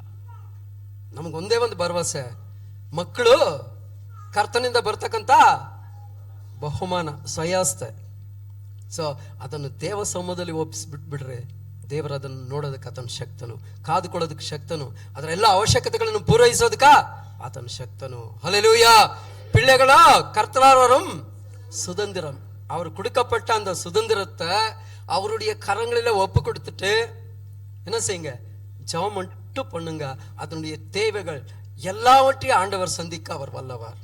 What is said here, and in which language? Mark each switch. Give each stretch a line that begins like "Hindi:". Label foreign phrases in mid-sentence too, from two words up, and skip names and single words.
Kannada: ನಮಗೊಂದೇ ಒಂದು ಭರವಸೆ, ಮಕ್ಕಳು ಕರ್ತನಿಂದ ಬರ್ತಕ್ಕಂಥ ಬಹುಮಾನ ಸ್ವಯಾಸ್ತೆ. ಸೊ ಅದನ್ನು ದೇವ ಸಮೂಹದಲ್ಲಿ ಒಪ್ಪಿಸ್ಬಿಟ್ಬಿಡ್ರೆ ದೇವರ ಅದನ್ನು ನೋಡೋದಕ್ಕೆ ಆತನ ಶಕ್ತನು, ಕಾದುಕೊಳ್ಳೋದಕ್ಕೆ ಶಕ್ತನು, ಅದರ ಎಲ್ಲ ಅವಶ್ಯಕತೆಗಳನ್ನು ಪೂರೈಸೋದಕ್ಕ ಆತನ ಶಕ್ತನು. ಹಲ್ಲೆಲೂಯಾ.
Tamil: பிள்ளைகளா கர்த்தரால் வரும் சுதந்திரம். அவர் கொடுக்கப்பட்ட அந்த சுதந்திரத்தை அவருடைய கரங்களில ஒப்பு கொடுத்துட்டு என்ன செய்யுங்க? ஜெபம் மட்டும் பண்ணுங்க. அதனுடைய தேவைகள் எல்லாவற்றையும் ஆண்டவர் சந்திக்க அவர் வல்லவர்.